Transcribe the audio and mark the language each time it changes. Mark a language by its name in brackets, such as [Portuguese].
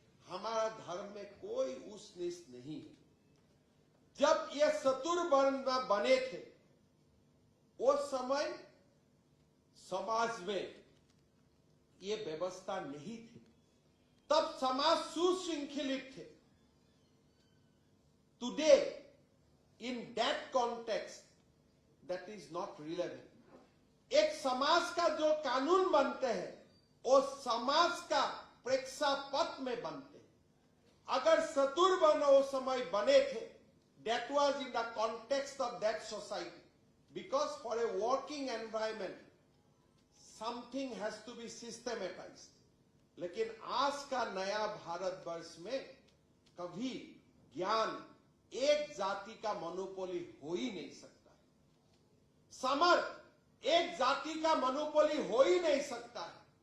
[Hindi] हमारा धर्म में कोई ऊंच नीच नहीं है। जब ये चतुर्वर्ण बने थे उस समय समाज में ये व्यवस्था नहीं थी, तब समाज सुशृंखलित थे। [English] Today in that context that is not relevant. [Hindi] एक समाज का जो कानून बनते हैं वो समाज का प्रेक्षापट में बनते हैं। अगर चतुर्वर्ण उस समय बने थे, [English] that was in the context of that society, because for a working environment something has to be systematized. [Hindi] लेकिन आज का नया भारतवर्ष में कभी ज्ञान एक जाति का मोनोपोली हो ही नहीं सकता। समर्थ एक जाति का मोनोपोली हो ही नहीं सकता है।